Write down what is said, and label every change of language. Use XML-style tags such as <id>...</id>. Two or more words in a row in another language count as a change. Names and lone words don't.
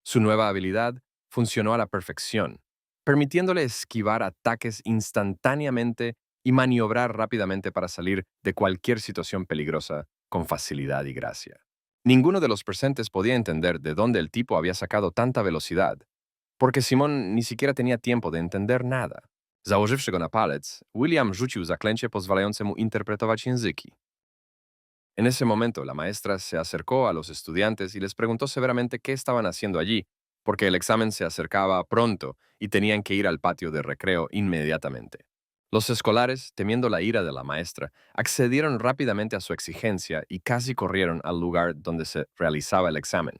<es>Su nueva habilidad funcionó a la perfección, permitiéndole esquivar ataques instantáneamente y maniobrar rápidamente para salir de cualquier situación peligrosa con facilidad y gracia. Ninguno de los presentes podía entender de dónde el tipo había sacado tanta velocidad, porque Simon ni siquiera tenía tiempo de entender nada.</es> <pl>Założywszy go na palec, William rzucił zaklęcie pozwalające mu interpretować języki.</pl> <es>En ese momento, la maestra se acercó a los estudiantes y les preguntó severamente qué estaban haciendo allí, porque el examen se acercaba pronto y tenían que ir al patio de recreo inmediatamente. Los escolares, temiendo la ira de la maestra, accedieron rápidamente a su exigencia y casi corrieron al lugar donde se realizaba el examen.</es>